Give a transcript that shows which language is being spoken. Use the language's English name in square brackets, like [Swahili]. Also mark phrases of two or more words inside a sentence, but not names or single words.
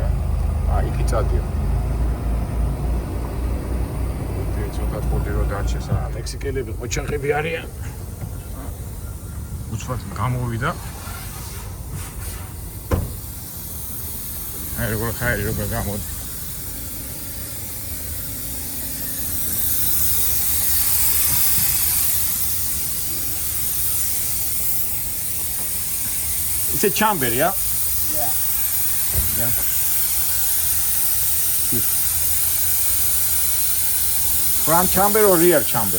[Georgian] იქი წადიო. ცოტა პუდი რო დარჩეს, მექსიკელები ყოჩაღები არიან. უცბად გამოვიდა. აი როგორ ხაერი როგორ გამოდი. [English] It's a chamber, yeah? Yeah. Front chamber or rear chamber?